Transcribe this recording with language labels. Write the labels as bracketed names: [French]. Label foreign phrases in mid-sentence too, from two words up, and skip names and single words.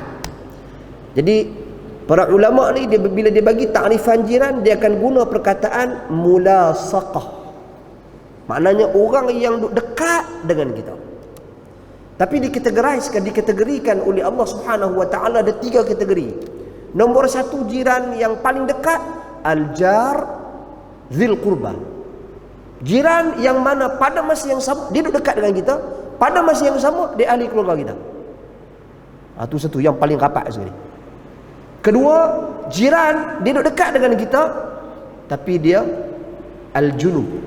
[Malay] Jadi para ulama ni bila dia bagi takrifan jiran, dia akan guna perkataan mulasaqah. Maknanya orang yang dekat dengan kita. Tapi dikategorikan oleh [Arabic] الله سبحانه وتعالى [Malay] ada 3 kategori. Nombor 1, jiran yang paling dekat, [Arabic] الجار ذي القربى. [Malay] Jiran yang mana pada masa yang sama dia duduk dekat dengan kita, pada masa yang sama dia ahli keluarga kita. Itu satu yang paling rapat sekali. Kedua, jiran dia duduk dekat dengan kita tapi dia al-junub.